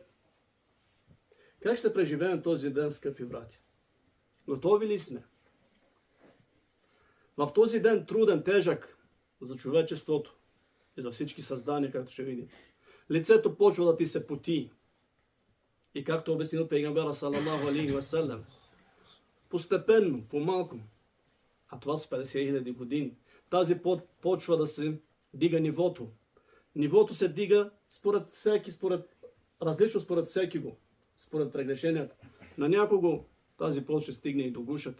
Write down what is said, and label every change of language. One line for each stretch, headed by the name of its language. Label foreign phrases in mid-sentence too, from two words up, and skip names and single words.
Bulgarian: Как ще преживеем този ден, скъпи брати? Готови ли сме? В този ден труден, тежък за човечеството и за всички създания, както ще видим, лицето почва да ти се поти. И както обяснил пейгамбера
Arabic: صلى الله عليه وسلم,
Bulgarian: постепенно, по-малко, а това с 50 000 години, тази пот почва да се дига нивото. Нивото се дига различно според всеки го, според прегрешенията. На някого тази пот ще стигне и до гушата.